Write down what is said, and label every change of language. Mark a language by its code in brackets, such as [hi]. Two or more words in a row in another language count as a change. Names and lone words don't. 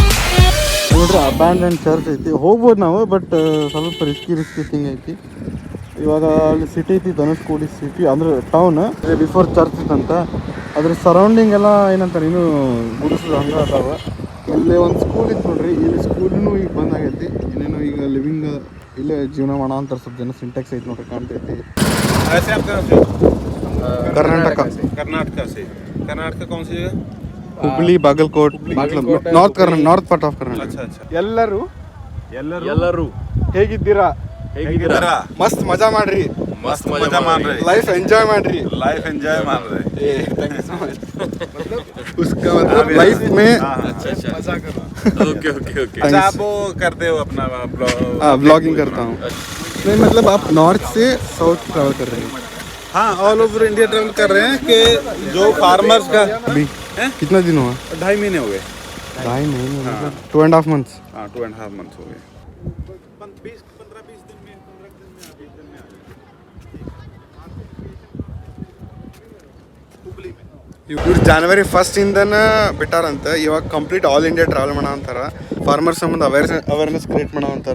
[kn] ನೋಡ್ರಿ [en] abandon church [kn] ಐತಿ ಹೋಗ್ಬೋದು ನಾವು ಬಟ್ ಸ್ವಲ್ಪ [en] risky thing [kn] ಐತಿ ಇವಾಗ ಅಲ್ಲಿ ಸಿಟಿ ಐತಿ ಧನುಷ್ಕೋಡಿ ಸಿಟಿ ಅಂದ್ರೆ [en] town before church [kn] ಇತ್ತಂತ ಅದ್ರ ಸರೌಂಡಿಂಗ್ ಎಲ್ಲ ಏನಂತಾರೆ ಇನ್ನೂ ಗುಡಿಸಲು ಹಂಗೆ ಅದಾವ. ಇಲ್ಲೇ ಒಂದು ಸ್ಕೂಲ್ ಇತ್ತು ನೋಡ್ರಿ, ಇಲ್ಲಿ ಸ್ಕೂಲ್ನು ಈಗ ಬಂದ್ ಆಗೈತಿ. ಇನ್ನೇನು ಈಗ ಲಿವಿಂಗ್ ಇಲ್ಲೇ ಜೀವನ ಮಾಡೋ ಅಂತ ಸ್ವಲ್ಪ ಜನ ಸಿಂಟ್ಯಾಕ್ಸ್ ಐತಿ ನೋಡ್ರಿ, ಕಾಣ್ತೈತಿ. [hi] कर्नाटक से कर्नाटक कौन सी जगह? [en] Hubli Bagalkot north part of Karnataka. [hi] अच्छा अच्छा [kn] ಎಲ್ಲರೂ ಹೇಗಿದ್ದೀರಾ? ಮಸ್ತ್ ಮಜಾ ಮಾಡ್ರಿ, [hi] मस्त मजा मान रहे [en] life enjoy [kn] ಮಾಡ್ರಿ. [en] life enjoy [hi] मान रहे [en] thank you so much. [hi] उसका मतलब लाइफ में मजा करो. [en] okay okay okay. [hi] अच्छा आप वो करते हो अपना ब्लॉगिंग करता हूँ. नहीं मतलब आप नॉर्थ से [en] south travel [hi] कर रहे हैं? हाँ [en] all over India travel [hi] कर रहे हैं कि जो फार्मर्स का अभी कितना दिन हुआ? 2.5 महीने हो गए. 2.5 महीने मतलब 2.5 months. हाँ 2.5 months हो गए. [kn] ಇವ್ರು January 1st ಇಂದನ ಬಿಟ್ಟಾರಂತ. ಇವಾಗ [en] complete all India travel [kn] ಮಾಡೋ ಅಂತಾರ. ಫಾರ್ಮರ್ ಸಂಬಂಧ [en] awareness create [kn] ಮಾಡೋ ಅಂತಾರ.